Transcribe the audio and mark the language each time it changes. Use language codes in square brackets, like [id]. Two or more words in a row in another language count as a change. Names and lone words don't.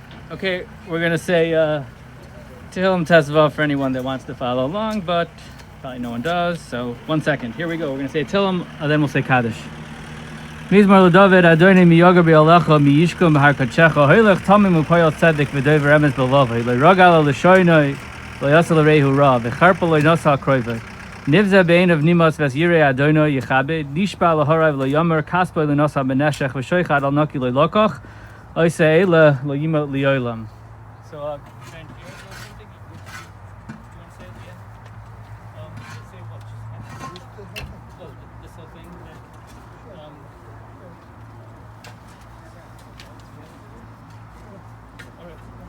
[en] Okay, we're gonna say Tehillim Tezvah for anyone that wants to follow along, but probably no one does. So 1 second. Here we go. We're gonna say Tehillim, and then we'll say Kaddish. [he] מזמור לדוד יהוה מי יגור באהלך מי ישכן בהר קדשך הולך תמים ופועל צדק ודובר אמת בלבבו לא רגל לשונו לא עשה לרעהו רעה וחרפה לא נשא קרובו נבזה בעיניו נמאס ואת יראי יהוה יכבד נשבע להרע ולא ימיר כספו לא נתן בנשך ושוחד על נקי לא לקח עושה לא ימוט לעולם. [en] So, Fran, do you want to say it again? Say what? This whole thing? All right.